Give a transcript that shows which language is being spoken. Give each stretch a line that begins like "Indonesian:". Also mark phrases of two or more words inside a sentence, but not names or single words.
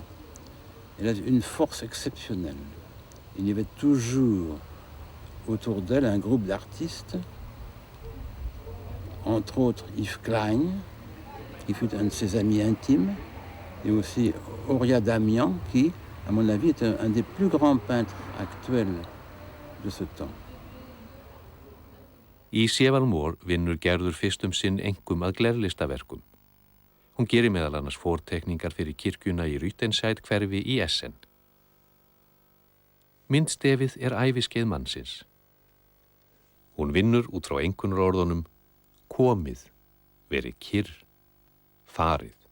French: Elle a une force exceptionnelle. Il y avait toujours autour d'elle un groupe d'artistes, entre autres Yves Klein, qui fut un de ses amis intimes, et aussi Horia Damian, qui, à mon avis, est un des plus grands peintres actuels de ce temps.
Icelandic: Í Chevalmor vinnur Gerður fyrst sinn einkum að glerlistaverkum. Hún gerir meðal annars fortekningar fyrir kirkjuna í Rüttenscheid hverfi í Essen. Myndstefið er æviskeið mannsins. Hún vinnur út frá einkunnarorðunum komið, verið kyrr, farið.